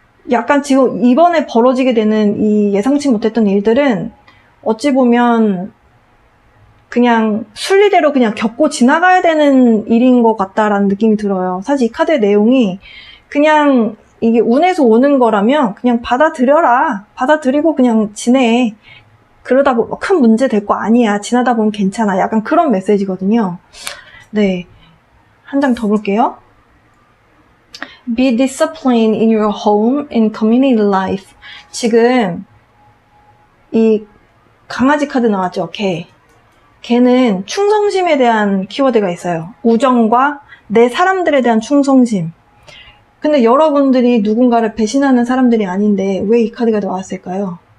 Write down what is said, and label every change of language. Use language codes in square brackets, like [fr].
[ko] 약간 지금 이번에 벌어지게 되는 이 예상치 못했던 일들은 어찌 보면 그냥 순리대로 그냥 겪고 지나가야 되는 일인 것 같다라는 느낌이 들어요. 사실 이 카드의 내용이 그냥 이게 운에서 오는 거라면 그냥 받아들여라. 받아들이고 그냥 지내. 그러다 보면 큰 문제 될 거 아니야. 지나다 보면 괜찮아. 약간 그런 메시지거든요. 네. 한 장 더 볼게요. [en] Be disciplined in your home and community life. [ko] 지금 이 강아지 카드 나왔죠? 걔는 충성심에 대한 키워드가 있어요. 우정과 내 사람들에 대한 충성심. 근데 여러분들이 누군가를 배신하는 사람들이 아닌데 왜 이 카드가 나왔을까요?